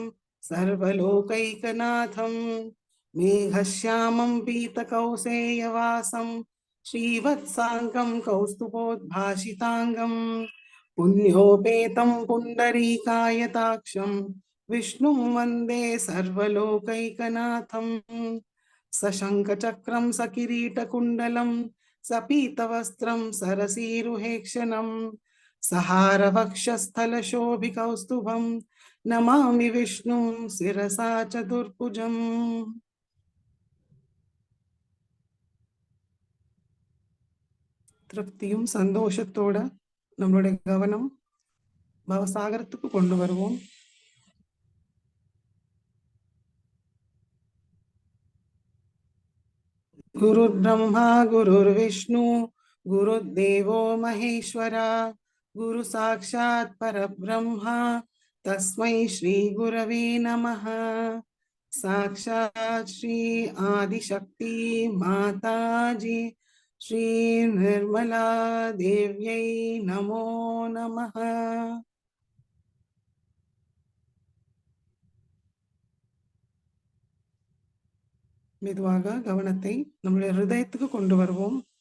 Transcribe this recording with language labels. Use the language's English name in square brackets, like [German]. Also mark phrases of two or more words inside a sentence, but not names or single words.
[Sanskrit] सर्वलोकैकनाथं मेघश्यामं पीतकौसेयवासं श्रीवत्साङ्गं कौस्तुभोद्भासिताङ्गम् पुण्योपेतं पुण्डरीकायताक्षं विष्णुं वन्दे सर्वलोकैकनाथं सशङ्खचक्रं सकिरीटकुण्डलं सपीतवस्त्रं सरसीरुहेक्षणं सहारवक्षस्थलशोभिकौस्तुभं नमामि विष्णुं शिरसा चतुर्भुजम्. [Tamil] திருப்தியும் சந்தோஷத்தோட நம்மளுடைய கவனம் பவசாகரத்துக்கு கொண்டு வருவோம். [Sanskrit] गुरुर् ब्रह्मा गुरुर् विष्णुः गुरुर् देवो महेश्वरः गुरुः साक्षात् परब्रह्म तस्मै श्री गुरवे नमः. साक्षात् श्री आदिशक्ति माताजी श्री निर्मला देव्यै नमो नमः. [Tamil] மெதுவாக கவனத்தை நம்முடைய ஹிருதயத்துக்கு கொண்டு வருவோம்.